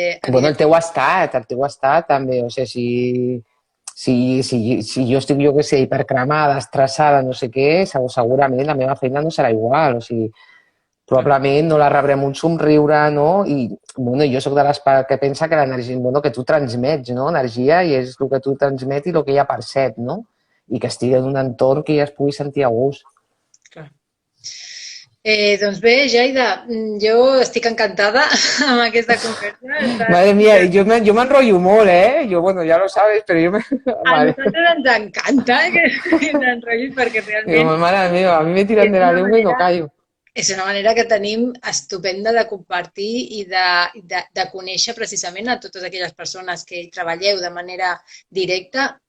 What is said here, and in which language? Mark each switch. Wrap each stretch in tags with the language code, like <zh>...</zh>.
<ca>Bueno, el teu estat també, o sigui, si jo estic, jo què sé, hipercremada, estressada, no sé què, segurament la meva feina no serà igual, o sigui, probablement no la rebrem un somriure, no? I, bueno, jo sóc de les que pensa que l'energia, bueno, que tu transmets, no? Energia, i és el que tu transmets i el que ella percep, no? I que estigui en un entorn que ella es pugui sentir a gust. Clar. Doncs bé, Jaida, jo estic encantada amb aquesta conversa.</ca> <es>Madre mía,</es> <ca>jo m'enrotllo molt, ¿eh? Jo, bueno, ja</ca> <es>lo sabes,</es> <ca>però jo... A nosaltres ens encanta que t'enrotllis perquè realment... Mare meva,</ca> <es>a mi me tiran de la lengua i no callo.</es> <ca>És una manera que tenim estupenda de compartir i de conèixer precisament a totes aquelles persones que treballeu de manera directa.</ca>